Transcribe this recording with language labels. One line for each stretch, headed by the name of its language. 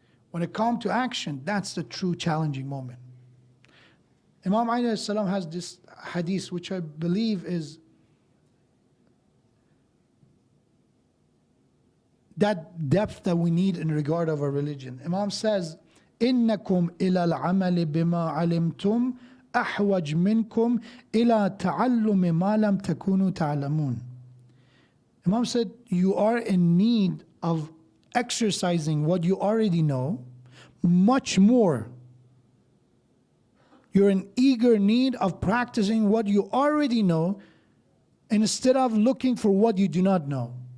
English: When it comes to action, that's the true challenging moment. Imam Ali alayhi salam has this hadith, which I believe is that depth that we need in regard of our religion. Imam says,
Arabic: إِنَّكُمْ إِلَى الْعَمَلِ بِمَا عَلِمْتُمْ أَحْوَجْ مِنْكُمْ إِلَى تَعَلُّمِ مَا لَمْ تَكُونُوا تَعْلَمُونَ.
English: Imam said, you are in need of exercising what you already know much more. You're in eager need of practicing what you already know instead of looking for what you do not know.